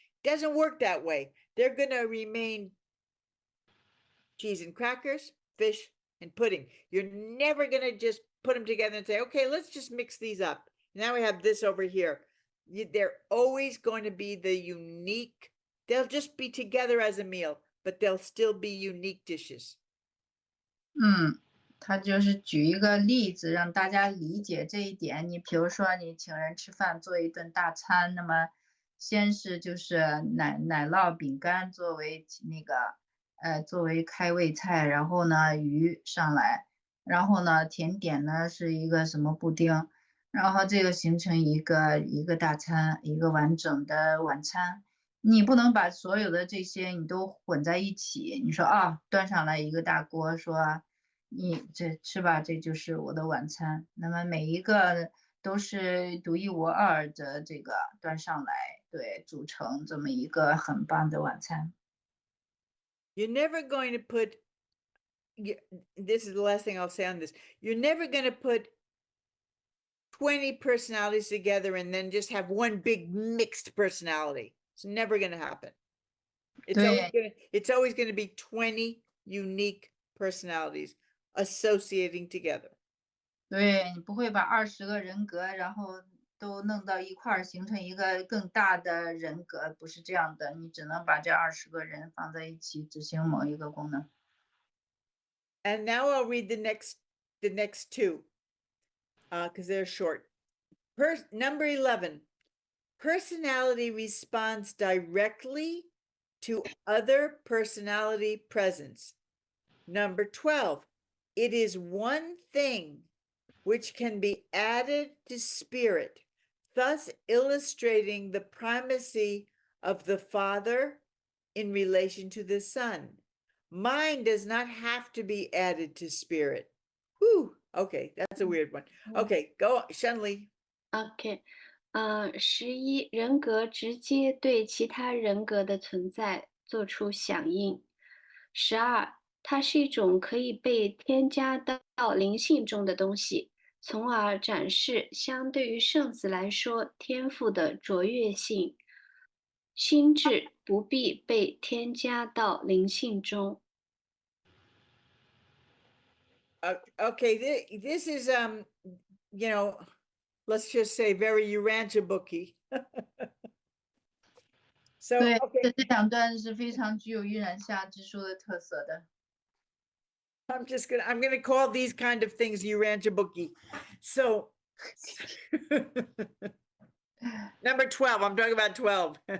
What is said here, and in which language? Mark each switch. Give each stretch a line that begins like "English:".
English: Doesn't work that way. They're going to remain cheese and crackers, fish, and pudding. You're never going to just put them together and say, okay, let's just mix these up. Now we have this over here. They're always going to be the unique. They'll just be together as a meal, but they'll still be unique dishes.
Chinese: 他就是举一个例子让大家理解这一点。你比如说你请人吃饭做一顿大餐，那么先是就是奶酪饼干作为作为开胃菜，然后呢鱼上来，然后呢甜点呢是一个什么布丁，然后这个形成一个大餐，一个完整的晚餐。你不能把所有的这些你都混在一起，你说端上来一个大锅，说你这吃吧，这就是我的晚餐。那么每一个都是独一无二的，这个端上来，对，组成这么一个很棒的晚餐。
English: you're never going to put, this is the last thing I'll say on this. You're never going to put 20 personalities together and then just have one big mixed personality. It's never going to happen. It's always going to be 20 unique personalities associating together.
Chinese: 对，你不会把20个人格，然后都弄到一块儿，形成一个更大的人格，不是这样的。你只能把这20个人放在一起执行某一个功能。
English: And now I'll read the next two, because they're short. Number 11, personality responds directly to other personality presence. Number 12, it is one thing which can be added to spirit, thus illustrating the primacy of the Father in relation to the Son. Mind does not have to be added to spirit. Whew, okay, that's a weird one. Okay, go, Shenli.
Chinese: OK，11人格直接对其他人格的存在做出响应。 12，它是一种可以被添加到灵性中的东西，从而展示相对于圣子来说天赋的卓越性。心智不必被添加到灵性中。
English: Okay, this is you know, let's just say very Urantia booky. So
Chinese: 对，
English: okay,
Chinese: 这两段是非常具有预言下之书的特色的。
English: I'm gonna call these kind of things Urantia booky. So number 12, I'm talking about 12.